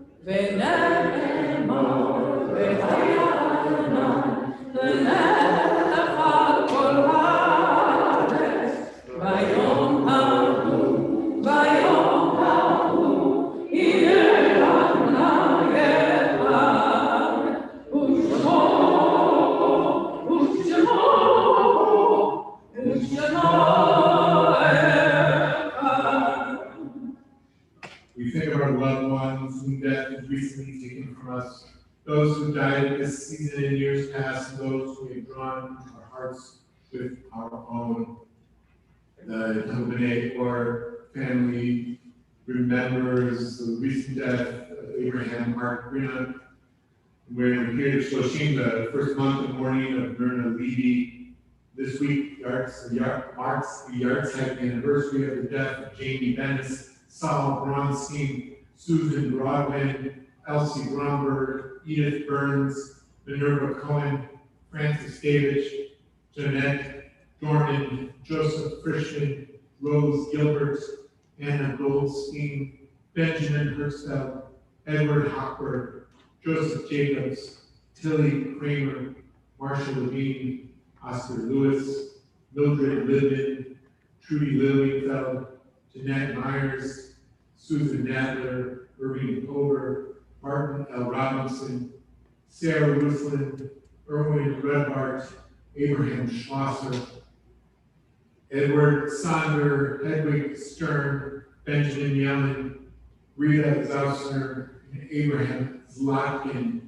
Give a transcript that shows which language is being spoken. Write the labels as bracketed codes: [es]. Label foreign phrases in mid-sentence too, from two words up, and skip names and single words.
[he] ונאמר והיה לנצח על כל הארץ ביום ההוא הנה אדוני אחד [en] We think of our loved ones whom death has recently taken from us, those who died this season in years past, and those who we have drawn our hearts with our own. The Temple B'nai or family remembers the recent death of Abraham Mark Grina. We're in the period of Shloshim, the first month of mourning of Myrna Levy. This week marks the yahrzeit anniversary of the death of Jamie Bennis, Saul Bronstein, Susan Broadwin, Elsie Bromberg, Edith Burns, Minerva Cohen, Francis Davidge, Jeanette Dorman, Joseph Christian, Rose Gilbert, Anna Goldstein, Benjamin Hertzfeld, Edward Hochberg, Joseph Jacobs, Tilly Kramer, Marshall Levine, Oscar Lewis, Mildred Libman, Trudy Lilienfeld, Jeanette Myers, Susan Nadler, Irving Kober, Martin L. Robinson, Sarah Rusland, Erwin Redbart, Abraham Schlosser, Edward Sonder, Hedwig Stern, Benjamin Yellen, Rita Zausner, and Abraham Zlotkin.